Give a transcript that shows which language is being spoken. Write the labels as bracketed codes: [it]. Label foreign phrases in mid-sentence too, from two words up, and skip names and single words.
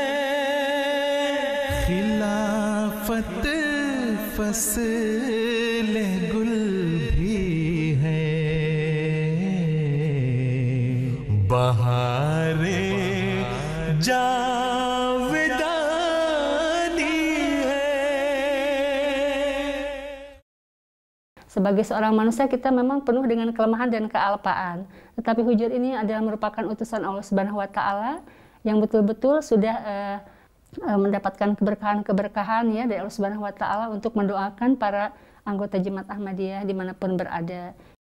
[ur] خلافت فصل گل بھی ہے، بہارِ جاودانی ہے. [id] Sebagai seorang manusia kita memang penuh dengan kelemahan dan kealpaan. Tetapi Hujur ini adalah merupakan utusan Allah [ar] سبحانه وتعالى [id] yang betul-betul sudah mendapatkan keberkahan-keberkahan ya dari Allah [ar] سبحانه وتعالى [id] untuk mendoakan para anggota Jemaat Ahmadiyah dimanapun berada.